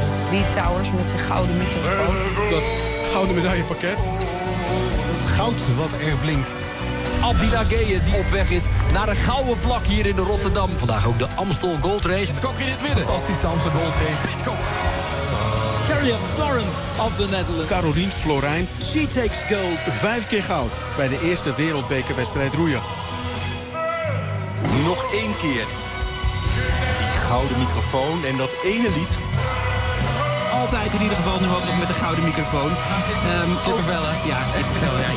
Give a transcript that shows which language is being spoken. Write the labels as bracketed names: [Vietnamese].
[Dutch] Die Towers met zijn gouden microfoon. Dat gouden medaillepakket. Het goud wat er blinkt. Abdila Geye die op weg is naar de gouden plak hier in Rotterdam. Vandaag ook de Amstel Gold Race. Het kok in het midden. Fantastische Amstel Gold Race. Pitcock. [English] Kerrie Florin of the Netherlands. [Dutch] Caroline Florijn. [English] She takes gold. [Dutch] Vijf keer goud bij de eerste wereldbekerwedstrijd roeien. Nog één keer. Die gouden microfoon en dat ene lied. Altijd in ieder geval nu hopelijk met de gouden microfoon. Kippenvellen,